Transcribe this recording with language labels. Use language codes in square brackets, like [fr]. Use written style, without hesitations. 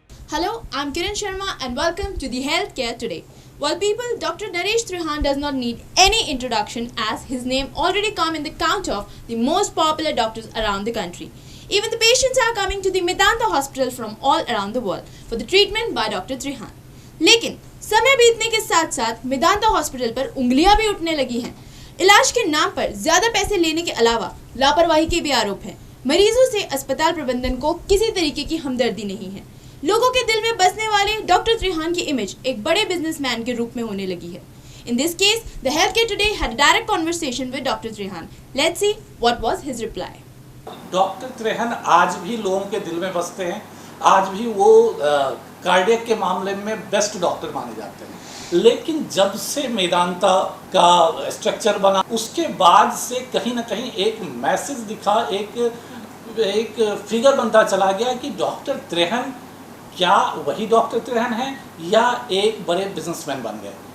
[en] Hello, I'm Kiran Sharma and welcome to the Healthcare Today. Well people, Dr. Naresh Trehan does not need any introduction as his name already come in the count of the most popular doctors around the country. Even the patients are coming to the Medanta hospital from all around the world for the treatment by Dr. Trehan. [hi] लेकिन समय बीतने के साथ साथ Medanta hospital पर उंगलियां भी उठने लगी हैं। इलाज के नाम पर ज्यादा पैसे लेने के अलावा लापरवाही के भी आरोप हैं। मरीजों से अस्पताल प्रबंधन को किसी तरीके की हमदर्दी नहीं है। लोगों के दिल में बसने वाले डॉक्टर त्रेहान की इमेज एक बड़े बिजनेसमैन के रूप में होने लगी है। [en] In this case, the Healthcare Today had a direct conversation with Dr. Trehan. Let's see what was his reply. [hi] Doctor Trehan आज भी लोगों के दिल में बसते हैं। आज भी वो कार्डियक के मामले में बेस्ट डॉक्टर माने जाते हैं। लेकिन जब से मेदांता का स्ट्रक्चर बना उसके बाद से कहीं ना कहीं एक मैसेज दिखा, एक फिगर बनता चला गया कि डॉक्टर त्रेहन क्या वही डॉक्टर त्रेहन है या एक बड़े बिजनेसमैन बन गए।